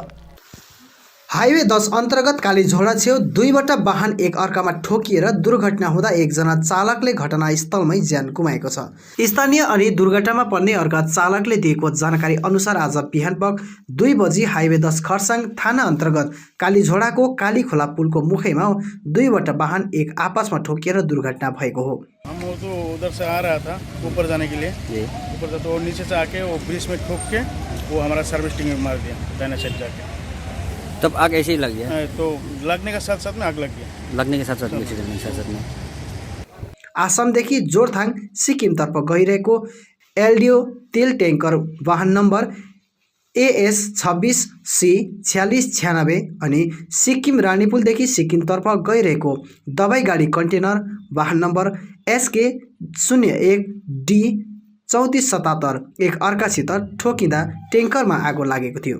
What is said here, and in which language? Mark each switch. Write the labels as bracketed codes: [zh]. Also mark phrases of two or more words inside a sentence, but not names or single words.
[ne] हाइवे 10 अन्तर्गत कालीझोडा छेउ दुईवटा वाहन एक अर्कामा ठोकिएर दुर्घटना हुँदा एकजना चालकले घटनास्थलमै ज्यान गुमाएको छ। स्थानीय अनि दुर्घटनामा पर्ने अर्का चालकले दिएको जानकारी अनुसार आज बिहानपख 2 बजी हाइवे 10 खरसाङ थाना अन्तर्गत कालीझोडाको कालीखोला पुलको मुखैमा दुईवटा वाहन एक आपसमा ठोकिएर दुर्घटना भएको हो। [hi] हम वो तो उधर से आ रहा था ऊपर जाने के लिए, ऊपर से तो नीचे से आके वो ब्रिज में ठोक के वो हमारा सर्विस टिंग में मार दिया, दाहिना साइड जाके। तब आग ऐसे ही लग गया? तो लगने का साथ साथ में आग लग गया। लगने के साथ साथ में [ne] आसामदेखि जोरथाङ सिक्किमतर्फ गइरहेको एलडिओ तेल ट्याङ्कर वाहन नम्बर AS 26C 4696 अनि सिक्किम रानीपुलदेखि सिक्किमतर्फ गइरहेको दबाई गाडी कन्टेनर वाहन नम्बर SK 01D 3477 एक अर्कासित ठोकिँदा ट्याङ्करमा आगो लागेको थियो।